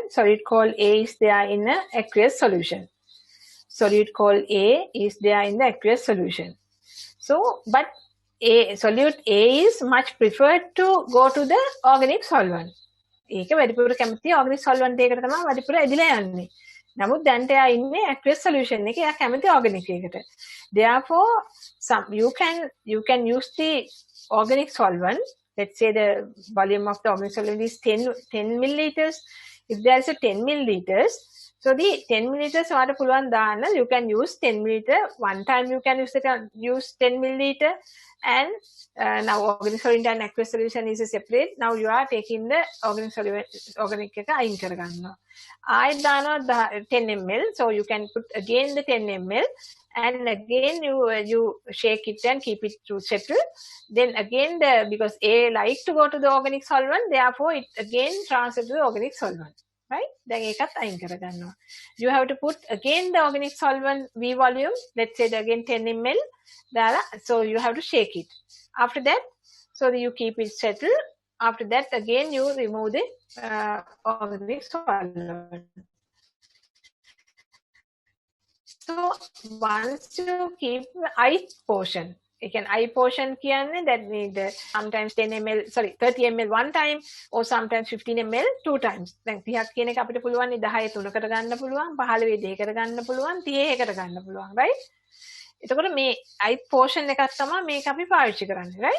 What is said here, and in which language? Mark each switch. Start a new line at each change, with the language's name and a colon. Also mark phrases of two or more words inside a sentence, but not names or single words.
English: Solute called A is there in an aqueous solution. Solute called A is there in the aqueous solution. So, but solute A is much preferred to go to the organic solvent.
Sinhala: ඒක වැඩිපුර කැමති
English: organic solvent
Sinhala: එකකට තමයි වැඩිපුර ඇදිලා යන්නේ. නමුත් දැන්ට එයා ඉන්නේ
English: aqueous solution
Sinhala: එකේ, එයා කැමති organic එකට.
English: Therefore, you can use the organic solvent. Let's say the volume of the organic solvent is 10 milliliters. If there is a 10 milliliters, so the 10 milliliters water
Sinhala: පුළුවන් දාන්න,
English: you can use 10 milliliter. One time you can use 10 milliliter, and now organic solvent and aqueous solution is separate. Now you are taking the organic solvent, organic
Sinhala: එක අයින් කරගන්නවා. ආයෙත් දානවා 10 ml.
English: So you can put again the 10 ml, and again you shake it and keep it to settle. Then again because A like to go to the organic solvent, therefore it again transfers to the organic solvent. Right? Then
Sinhala: ඒකත් අයින් කරගන්නවා.
English: You have to put again the organic solvent V volume. Let's say again 10 ml. So you have to shake it. After that, So you keep it settled. After that, again you remove the organic solvent. So once you keep the eye portion, again eye portion කියන්නේ that need sometimes 10 ml sorry 30 ml one time or sometimes 15 ml two times.
Sinhala: දැන් 30ක් කියන එක අපිට පුළුවන් 10 3කට ගන්න පුළුවන් 15 2කට ගන්න පුළුවන් 30 1කට ගන්න පුළුවන් right. එතකොට මේ
English: eye portion
Sinhala: එකක් තමයි මේක අපි පාවිච්චි කරන්නේ right.